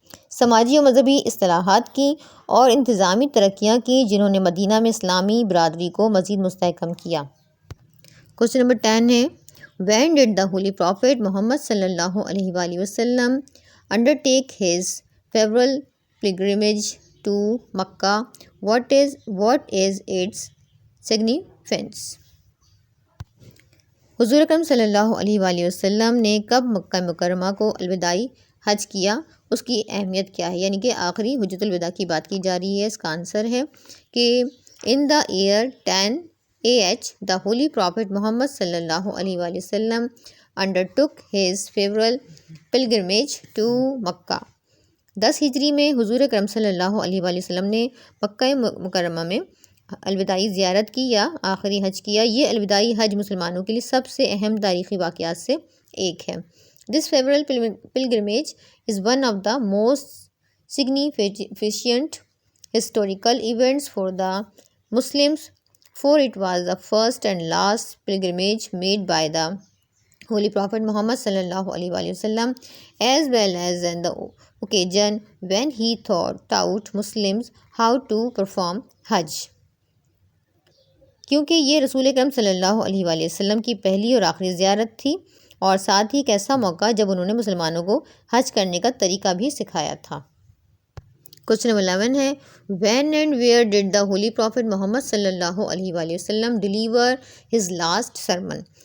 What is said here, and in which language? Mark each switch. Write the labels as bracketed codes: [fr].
[ur] سماجی و مذہبی اصلاحات کی اور انتظامی ترقیاں کی جنہوں نے مدینہ میں اسلامی برادری کو مزید مستحکم کیا۔ کوشچن نمبر 10 ہے [en] When did the Holy Prophet Muhammad صلی اللہ علیہ وآلہ وسلم undertake his farewell pilgrimage to Makkah? What is its significance? [ur] حضور اکرم صلی اللہ علیہ وآلہ وسلم نے کب مکہ مکرمہ کو الوداعی حج کیا؟ اس کی اہمیت کیا ہے؟ یعنی کہ آخری حجۃ الوداع کی بات کی جا رہی ہے۔ اس کا آنسر ہے کہ [en] in the year 10 AH the Holy Prophet Muhammad صلی اللہ علیہ وآلہ وسلم undertook his farewell pilgrimage to Makkah. [ur] 10 ہجری میں حضور اکرم صلی اللہ علیہ وآلہ وسلم نے مکہ مکرمہ میں الوداعی زیارت کی یا آخری حج کیا۔ یہ الوداعی حج مسلمانوں کے لیے سب سے اہم تاریخی واقعات سے ایک ہے۔ [en] This farewell pilgrimage is one of the most significant historical events for the Muslims, for it was the first and last pilgrimage made by the Holy Prophet Muhammad صلی اللہ علیہ وآلہ وسلم, as well as on the occasion when he taught Muslims how to perform Hajj. [ur] کیونکہ یہ رسول اکرم صلی اللہ علیہ وآلہ وسلم کی پہلی اور آخری زیارت تھی، اور ساتھ ہی ایک ایسا موقع جب انہوں نے مسلمانوں کو حج کرنے کا طریقہ بھی سکھایا تھا۔ کوشچن نمبر 11 ہے [en] When and where did the Holy Prophet Muhammad صلی اللہ علیہ وآلہ وسلم deliver his last sermon?